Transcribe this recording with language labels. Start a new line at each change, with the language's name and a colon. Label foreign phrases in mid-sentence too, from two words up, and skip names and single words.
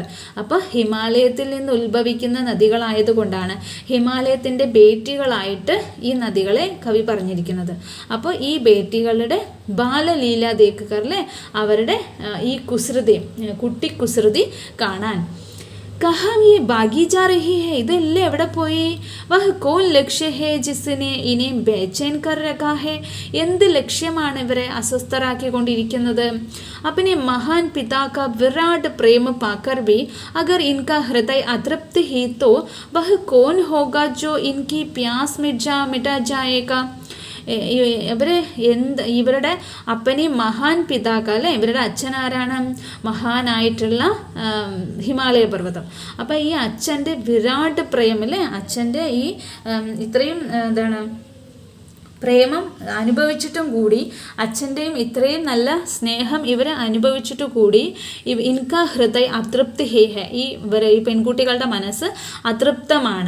Malayalam: അപ്പോൾ ഹിമാലയത്തിൽ നിന്ന് ഉത്ഭവിക്കുന്ന നദികളായതുകൊണ്ടാണ് ഹിമാലയത്തിൻ്റെ ബേട്ടികളായിട്ട് ഈ നദികളെ കവി പറഞ്ഞിരിക്കുന്നത്. അപ്പോൾ ഈ ബേട്ടികളുടെ ബാലലീല
Hindi: देख कर
Malayalam: അല്ലേ, അവരുടെ ഈ കുസൃതി, കുട്ടി കുസൃതി കാണാൻ.
Hindi: कहाँ ये भागी जा रही है,
Malayalam: ഇതെല്ലാം എവിടെ പോയി?
Hindi: वह कौन लक्ष्य है जिसने इन्हें बेचैन कर रखा है.
Malayalam: എന്ത് ലക്ഷ്യമാണ് ഇവരെ അസ്വസ്ഥരാക്കിക്കൊണ്ടിരിക്കുന്നത്?
Hindi: अपने महान पिता का विराट प्रेम पाकर भी अगर इनका हृदय अतृप्त ही तो वह कौन होगा जो इनकी प्यास मिटा जाएगा.
Malayalam: ഇവരുടെ അപ്പനെ
Hindi: महान पिता का
Malayalam: അല്ലേ, ഇവരുടെ അച്ഛനാരാണ്? മഹാനായിട്ടുള്ള ഹിമാലയ പർവ്വതം. അപ്പം ഈ അച്ഛൻ്റെ വിരാട് പ്രേമം അല്ലേ, അച്ഛൻ്റെ ഈ ഇത്രയും പ്രേമം അനുഭവിച്ചിട്ടും കൂടി, അച്ഛൻ്റെയും ഇത്രയും നല്ല സ്നേഹം ഇവരെ അനുഭവിച്ചിട്ട് കൂടി
Hindi: इनका हृदय अतृप्ति है है,
Malayalam: ഈ പെൺകുട്ടികളുടെ മനസ്സ് അതൃപ്തമാണ്.